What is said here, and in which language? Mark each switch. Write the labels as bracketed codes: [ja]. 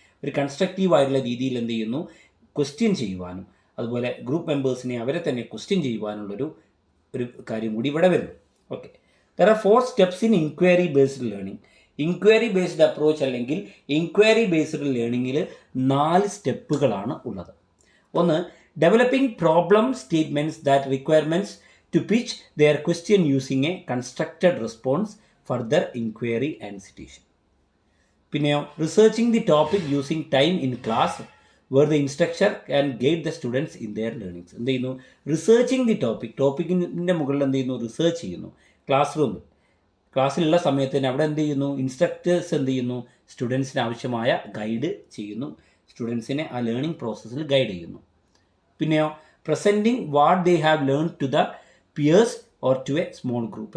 [ml] ഒരു കൺസ്ട്രക്റ്റീവ് ആയിട്ടുള്ള രീതിയിൽ എന്ത് ചെയ്യുന്നു, ക്വസ്റ്റ്യൻ ചെയ്യുവാനും അതുപോലെ ഗ്രൂപ്പ് മെമ്പേഴ്സിനെ അവരെ തന്നെ ക്വസ്റ്റ്യൻ ചെയ്യുവാനുള്ളൊരു കാര്യം കൂടി ഇവിടെ വരുന്നു. [en] Okay, there are 4 steps in inquiry based learning. [ml] Inquiry based approach അല്ലെങ്കിൽ ഇൻക്വയറി ബേസ്ഡ് ലേണിങ്ങിൽ 4 സ്റ്റെപ്പുകളാണ് ഉള്ളത്. ഒന്ന്, [en] developing problem statements that requirements to pitch their question using a constructed response, further inquiry and citation. [ml] പിന്നെയോ [en] researching the topic using time in class where the instructor can guide the students in their learnings. [ml] എന്ത് ചെയ്യുന്നു, researching the ടോപ്പിക്കിൻ്റെ മുകളിൽ എന്ത് ചെയ്യുന്നു, research ചെയ്യുന്നു. ക്ലാസ്സിലുള്ള സമയത്ത് തന്നെ അവിടെ എന്ത് ചെയ്യുന്നു, ഇൻസ്ട്രക്ടേഴ്സ് എന്ത് ചെയ്യുന്നു, സ്റ്റുഡൻസിന് ആവശ്യമായ ഗൈഡ് ചെയ്യുന്നു, സ്റ്റുഡൻസിനെ ആ ലേണിംഗ് പ്രോസസ്സിൽ ഗൈഡ് ചെയ്യുന്നു. പിന്നെയോ [en] Presenting what they have learn to the peers or to a small group.